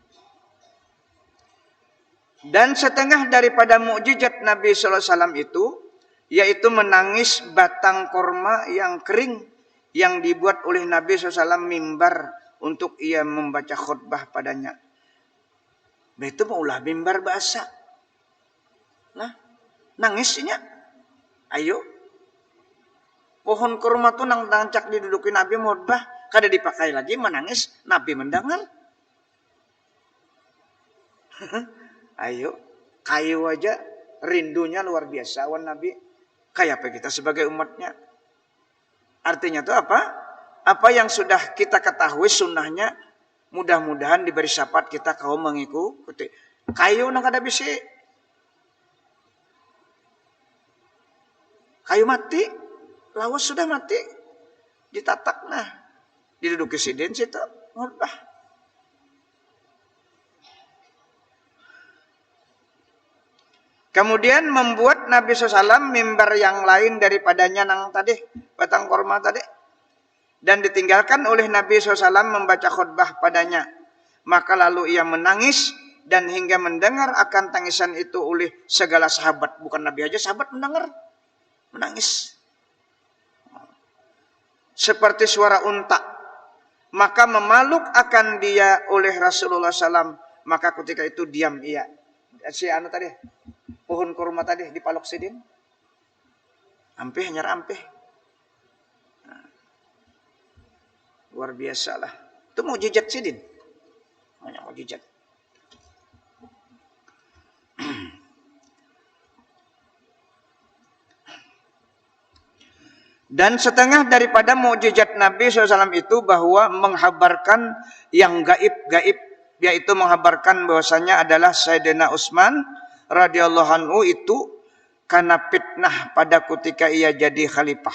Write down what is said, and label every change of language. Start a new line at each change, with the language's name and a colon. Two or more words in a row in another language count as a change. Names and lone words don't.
Indonesian: Dan setengah daripada mukjizat Nabi SAW itu yaitu menangis batang korma yang kering yang dibuat oleh Nabi SAW mimbar untuk ia membaca khutbah padanya.
Banjar: Itu maulah mimbar bahasa. Nah, nangisnya. Ayo. Pohon kurma tuh nang tancak didudukin Nabi khutbah, kada dipakai lagi menangis, Nabi mendengar. Ayo, kayu aja rindunya luar biasa wan Nabi.
Indonesian: Kayak apa kita sebagai umatnya? Artinya itu apa? Apa yang sudah kita ketahui sunnahnya, mudah-mudahan diberi syafaat kita kaum mengikuti.
Banjar: Kayu nang kada bisi. Kayu mati, lawas sudah mati. Ditatak nah. Diduduki sidin situ. Khutbah.
Indonesian: Kemudian membuat Nabi SAW mimbar yang lain daripadanya nang tadi, batang korma tadi. Dan ditinggalkan oleh Nabi SAW membaca khutbah padanya. Maka lalu ia menangis dan hingga mendengar akan tangisan itu oleh segala sahabat. Bukan Nabi aja, sahabat mendengar. Menangis. Seperti suara unta. Maka memaluk akan dia oleh Rasulullah SAW. Maka ketika itu diam ia. Si anu tadi.
Banjar: Pohon kurma tadi dipalok sidin. Ampih nyar ampih. Nah, luar biasa lah. Itu mukjizat sidin. Banyak mukjizat.
Indonesian: Dan setengah daripada mukjizat Nabi SAW itu bahwa menghabarkan yang gaib-gaib. Yaitu menghabarkan bahwasanya adalah Sayyidina Utsman
Arabic: رضي الله عنه
Indonesian: itu karena fitnah pada ketika ia jadi khalifah.